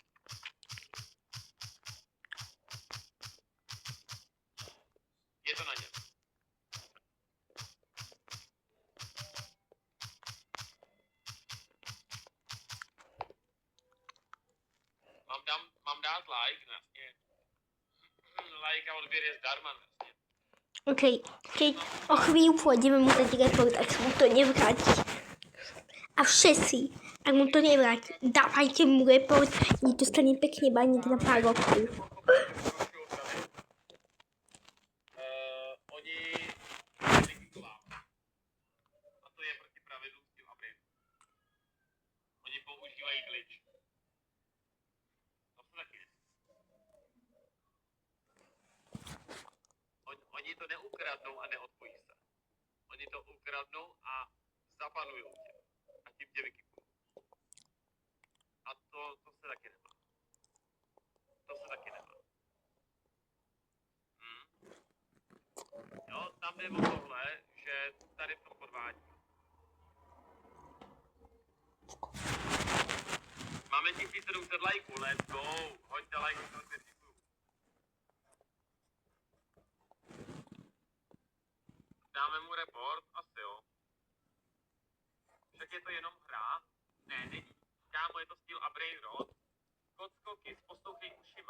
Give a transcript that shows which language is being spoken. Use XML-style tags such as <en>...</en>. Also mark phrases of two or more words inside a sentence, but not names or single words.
<cs>Je to na něm. Mám dát like, vlastně. Like a odběr je zdarma, vlastně. OK,</cs> <sk>keď o chvíľu pôjdeme mu dať report, tak sa mu to nevráti. A všetci ak mu to nevrátí. Dávajte mu report, nech dostane pekne baník na pár rokov.</sk> <cs>Oni nevyklikovávají. A to je proti pravidlům s tím upgrade. Oni používají glitch. To se taky ne. Oni to neukradnou a neodpojí se. Oni to ukradnou a zapanujou tě. A tím tě vykikují. A to se taky nemá. To se taky nemá. Jo, tam jde o tohle, že tady v tom podvádí. Máme 1700 lajků,</cs> <en>let's go.</en> <cs>Hoďte lajky, to se děkuju. Dáme mu report? Asi jo. Však je to jenom hra? Ne, není. Kámo, je to styl a</cs> <en>brain rot.</en> <cs>Kockoky, poslouchej ušima.</cs>